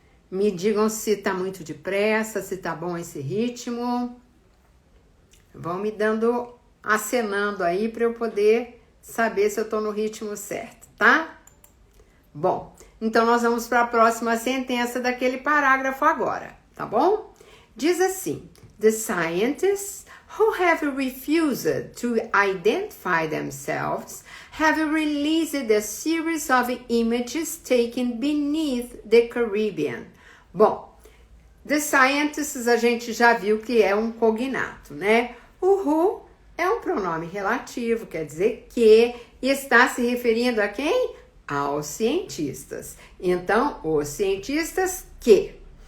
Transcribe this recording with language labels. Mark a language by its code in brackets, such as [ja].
[pt] Me digam se tá muito depressa, se tá bom esse ritmo. Vão me dando, acenando aí para eu poder saber se eu tô no ritmo certo, tá? Bom, então nós vamos para a próxima sentença daquele parágrafo agora, tá bom? Diz assim: [en] The scientists who have refused to identify themselves have released a series of images taken beneath the Caribbean. [pt] Bom, the scientists a gente já viu que é um cognato, né? O who é um pronome relativo, quer dizer que está se referindo a quem? Aos cientistas. Então, os cientistas que.